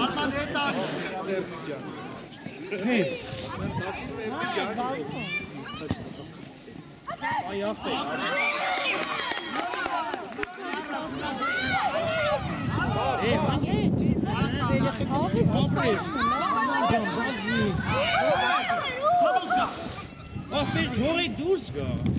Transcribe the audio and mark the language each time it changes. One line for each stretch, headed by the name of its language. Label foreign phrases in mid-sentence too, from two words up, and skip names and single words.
Armenian: Արման հետ արի։ Զիս։
Turkish: Ay aferin. Aferin,
Armenian: թողեք դուրս գա։